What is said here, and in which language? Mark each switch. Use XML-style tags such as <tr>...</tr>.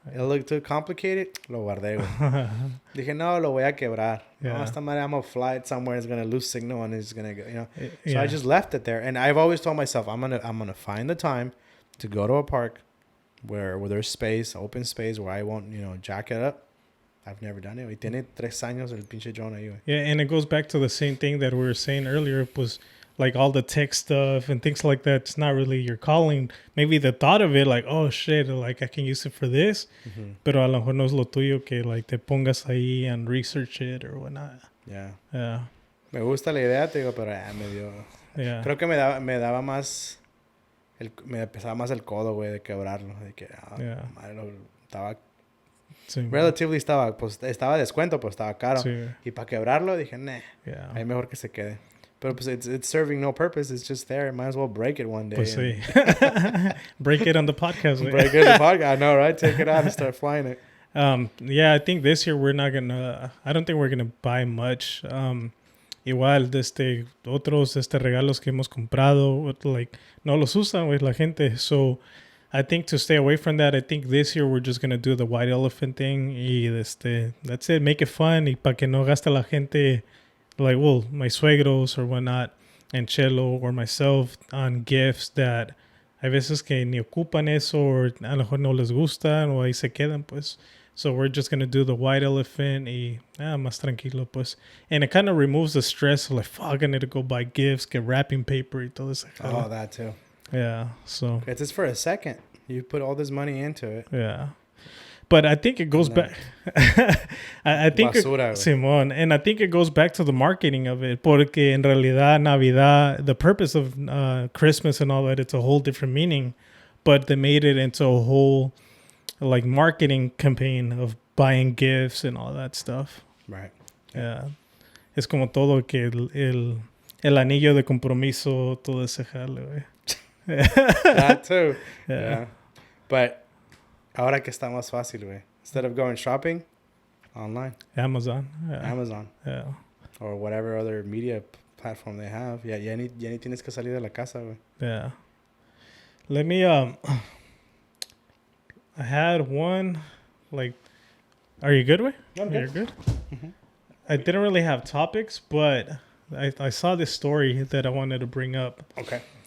<en>It looked too complicated.</en> <es>Lo guardé, güey. Dije, no, lo voy a quebrar.</es> <en>Yeah.</en> <es>No, esta madre,</es> <en>I'm going to fly it somewhere. It's going to lose signal and it's going to go, you know. So I just left it there. And I've always told myself, I'm gonna find the time to go to a park where there's space, open space, where I won't, jack it up. I've never done it.</en> <es>Y tiene 3 años el pinche drone ahí, güey.</es> <en>Yeah, and it goes back to the same thing that we were saying earlier. Was like all the tech stuff and things like that. It's not really your calling. Maybe the thought of it, like, oh shit, like I can use it for this. Mm-hmm.</en> <es>Pero a lo mejor no es lo tuyo que like te pongas ahí</es> <en>and research it or whatnot. Yeah. Yeah.</en> <es>Me gusta la idea, te digo, pero me dio.</es> <en>Yeah.</en> <es>Creo que me daba más. Me pesaba más el codo, güey, de quebrarlo. De que, madre, estaba. Sí, relatively estaba descuento, pues estaba caro. Sí. Y para quebrarlo dije, nah.</es> <en>Yeah.</en> <es>Hay mejor que se quede. Pero pues</es> <en>it's serving no purpose. It's just there. Might as well break it one day.</en> <es>Pues sí.</es> <en>Break it on the podcast. Break it on the podcast. I know, right? Take it out and start flying it. Yeah, I think this year we're not gonna. I don't think we're gonna buy much.</en> <es>Igual otros regalos que hemos comprado, like no los usan with la gente.</es> <en>So I think to stay away from that, I think this year we're just gonna do the white elephant thing.</en> <es>Y</es> <en>that's it. Make it fun.</en> <es>Y para que no gaste la gente.</es> <en>Like, well, my</en> <es>suegros or whatnot, and Chelo</es> <en>or myself on gifts that</en> <es>hay veces que ni ocupan eso or a lo mejor no les gustan o ahí se quedan, pues.</es> <en>So we're just going to do the white elephant</en> <es>y más tranquilo, pues.</es> <en>And it kind of removes the stress of like, fuck, I need to go buy gifts, get wrapping paper</en> <es>y todo eso.</es> <en>Oh, that too. Yeah, so. It's just for a second. You put all this money into it. Yeah. But I think it goes back. I think Simón, and I think it goes back to the marketing of it.</en> <es>Porque en realidad Navidad,</es> <en>the purpose of Christmas and all that, it's a whole different meaning. But they made it into a whole like marketing campaign of buying gifts and all that stuff. Right. Yeah.</en> <es>Es como todo que el anillo de compromiso, todo ese jale, güey.</es> <en>That too. Yeah.</en> <es>But ahora que está más fácil, güey.</es> <en>Instead of going shopping, online. Amazon. Yeah. Amazon. Yeah. Or whatever other media platform they have.</en> <es>Ya ni tienes que salir de la casa, güey.</es> <en>Yeah. Let me, I had one, like, are you good, güey? You're good? Mm-hmm. I didn't really have topics, but I saw this story that I wanted to bring up. Okay.</en>